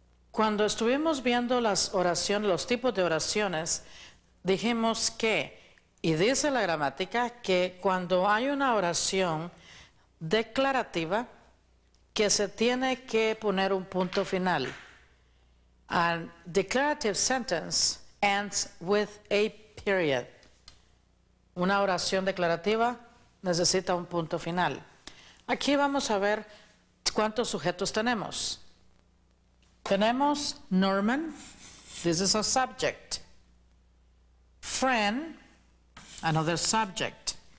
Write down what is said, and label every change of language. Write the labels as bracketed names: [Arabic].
[Spanish] Cuando estuvimos viendo las oraciones, los tipos de oraciones, dijimos que, y dice la gramática, que cuando hay una oración declarativa, que se tiene que poner un punto final. [English] A declarative sentence ends with a period. [Spanish] Una oración declarativa necesita un punto final. Aquí vamos a ver cuántos sujetos tenemos. Tenemos [English] Norman, this is a subject. Friend, another subject.